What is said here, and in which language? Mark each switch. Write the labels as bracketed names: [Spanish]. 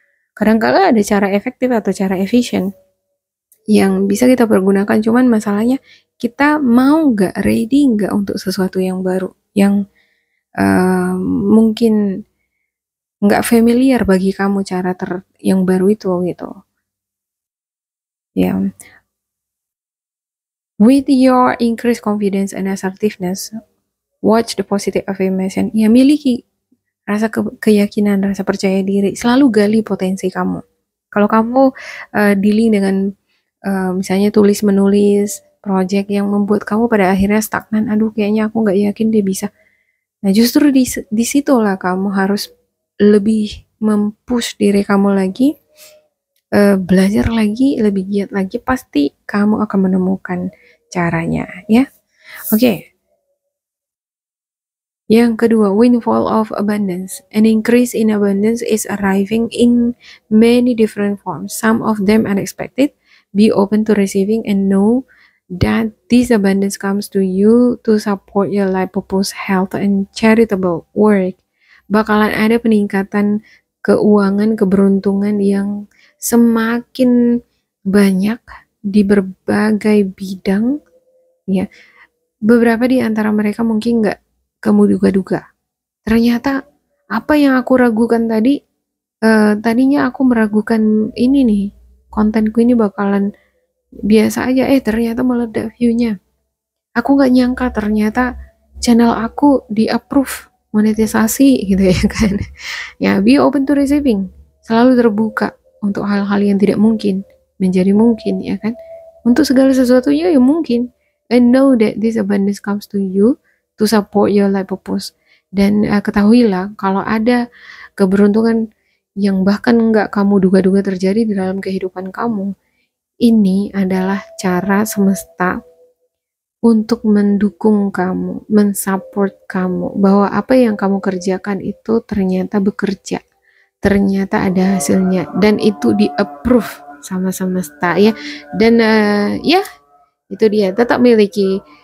[Indonesian] Kadang-kala ada cara efektif atau cara efisien yang bisa kita pergunakan, cuman masalahnya kita mau nggak, ready nggak untuk sesuatu yang baru, yang mungkin nggak familiar bagi kamu cara yang baru itu gitu. Ya. [English] With your increased confidence and assertiveness, watch the positive affirmation. [Indonesian] Ya, miliki rasa keyakinan, rasa percaya diri. Selalu gali potensi kamu. Kalau kamu dealing dengan misalnya tulis-menulis, project yang membuat kamu pada akhirnya stagnan, aduh kayaknya aku nggak yakin dia bisa. Nah justru di situlah kamu harus lebih mempush diri kamu lagi, belajar lagi, lebih giat lagi, pasti kamu akan menemukan caranya ya. Oke. Yang kedua, [English] windfall of abundance. An increase in abundance is arriving in many different forms, some of them unexpected. Be open to receiving and know that this abundance comes to you to support your life purpose, health, and charitable work. [Indonesian] Bakalan ada peningkatan keuangan, keberuntungan yang semakin banyak di berbagai bidang ya. Beberapa di antara mereka mungkin nggak kamu duga-duga. Ternyata apa yang aku ragukan tadi, tadinya aku meragukan ini nih, kontenku ini bakalan biasa aja, ternyata meledak view-nya. Aku nggak nyangka ternyata channel aku di-approve monetisasi gitu ya kan. Ya, [English] be open to receiving. [Indonesian] Selalu terbuka untuk hal-hal yang tidak mungkin menjadi mungkin ya kan. Untuk segala sesuatunya yang mungkin. [English] And know that this abundance comes to you to support your life purpose. [Indonesian] Dan ketahuilah kalau ada keberuntungan yang bahkan nggak kamu duga-duga terjadi di dalam kehidupan kamu, ini adalah cara semesta untuk mendukung kamu, mensupport kamu, bahwa apa yang kamu kerjakan itu ternyata bekerja, ternyata ada hasilnya, dan itu di-approve sama semesta ya. Dan ya itu dia, tetap miliki